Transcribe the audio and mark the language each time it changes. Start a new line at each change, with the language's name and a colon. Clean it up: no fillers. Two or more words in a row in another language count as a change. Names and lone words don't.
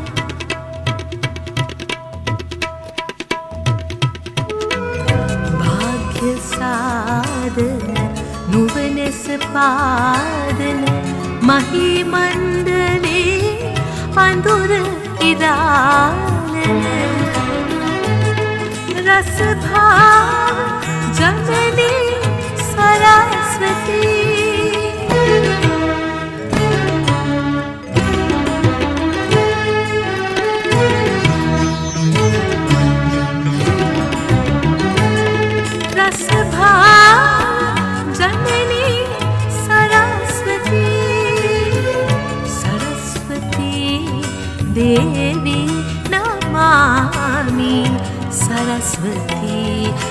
Sinhala: භාග්‍ය සාදන නුවනස පාදන මහී මණ්ඩලේ අඳුර ඉරාලන
Sanskrit: रसभाव जननी सरस्वती रसभाव जननी सरस्वती सरस्वती देवी नमामि सरस्वती